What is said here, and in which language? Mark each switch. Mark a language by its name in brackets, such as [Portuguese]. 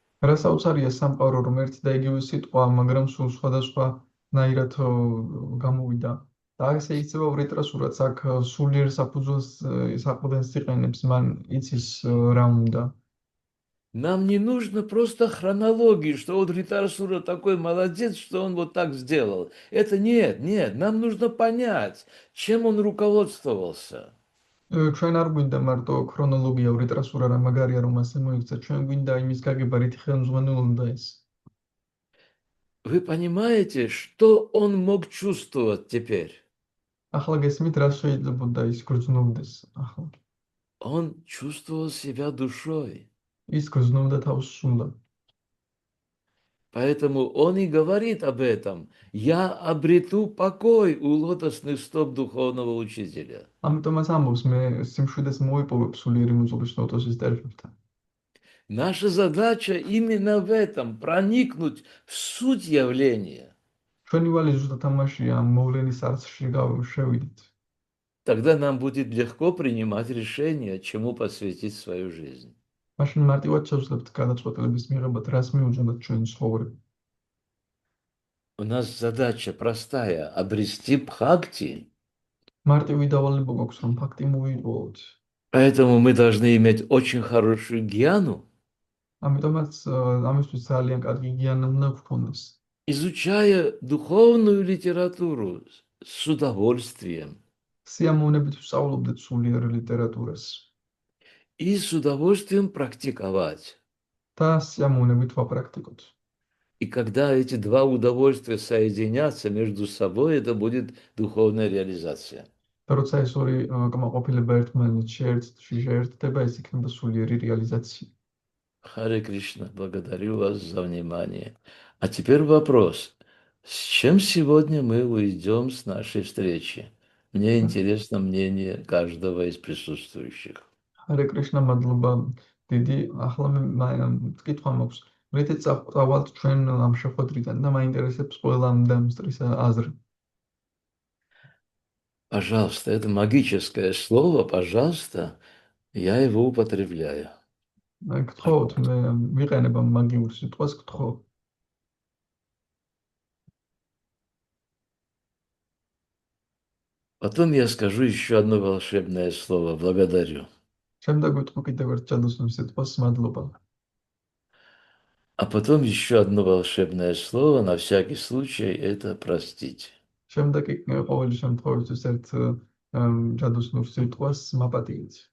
[Georgian] რასაუცარია სამყარო, რომ ერთი და იგივე სიტყვა, მაგრამ სულ სხვადასხვანაირად გამოვიდა. და ესე იქცევა ვრიტრასურაც, აქ სულიერ საფუძველს საყრდენს იყენებს, მან იცის რა უნდა. [Russian] Нам не нужно просто хронологии, что вот Вритрасура такой молодец, что он вот так сделал. Это нет, нам нужно понять, чем он руководствовался. [Georgian] ჩვენ არ გვინდა მარტო ქრონოლოგია ვრიტრასურა რა მაგარია რომ ასე მოიქცა, ჩვენ გვინდა იმის გაგება რითი ხელმძღვანელობდა ეს. [Russian] Вы понимаете, что он мог чувствовать теперь? [Georgian] ახლა გესმით რა შეიძლებოდა ის გრძნობდეს ახლა. [Russian] Он чувствовал себя душой. [Georgian] ის გრძნობდა თავს სულად. [Russian] Поэтому он и говорит об этом. Я обрету покой у лотосных стоп духовного учителя. [Georgian] ამიტომაც ამბობს მე სიმშვიდეს მოიპოვებ სულიერი მუზულის ლოტოსის დერეფებთან. [Russian] Наша задача именно в этом, проникнуть в суть явления. [Georgian] ჩვენი ვალი ზუსტად ამაშია, მოვლენის არსში შევიდეთ. [Russian] Тогда нам будет легко принимать решение, чему посвятить свою жизнь. [Georgian] მაშინ მარტივად შევძლებთ გადაწყვეტილების მიღებად, რას მიუძღვნათ ჩვენი ცხოვრება. [Russian] У нас задача простая – обрести бхакти. [Georgian] მარტივი დავალება გვაქვს, რომ ფაქტი მოვიპოვოთ. [Russian] Поэтому мы должны иметь очень хорошую гьяну. [Georgian] ამიტომაც ამისთვის ძალიან კარგი გიანა უნდა გქონდეს. [Russian] Изучая духовную литературу с удовольствием. [Georgian] სიამოვნებით ვსწავლობდეთ სულიერ ლიტერატურას. [Russian] И с удовольствием практиковать. [Georgian] და სიამოვნებით ვაპრაქტიკოთ. [Russian] И когда эти два удовольствия соединятся между собой, это будет духовная реализация. [Georgian] და როცა ეს ორი კმაყოფილება ერთმანეთს შეერთდება, ეს იქნება სულიერი რეალიზაცია. [Russian] Харе Кришна, благодарю вас за внимание. А теперь вопрос. С чем сегодня мы уйдем с нашей встречи? Мне интересно мнение каждого из присутствующих. [Georgian] Харе Кришна, მადლობა დიდი. ახლა მე კითხვა მაქვს. რითიც წავალთ ჩვენ ამ შეხვედრიდან და მაინტერესებს ყველა დამსტრის აზრი. [Russian] Пожалуйста, это магическое слово, пожалуйста, я его употребляю. [Georgian] გთხოვთ, მე ვიყენებ ამ მაგიურ სიტყვას, გთხოვ. [Russian] Потом я скажу еще одно волшебное слово. Благодарю. [Georgian] შემდეგ ვიტყვი კიდევ ერთ ჯადოსნურ სიტყვას, მადლობა. [Russian] А потом еще одно волшебное слово, на всякий случай, это простить. [Georgian] შემდეგ კი ყოველი შემთხვევისთვის ერთ ჯადოსნურ სიტყვას მაპატიეთ.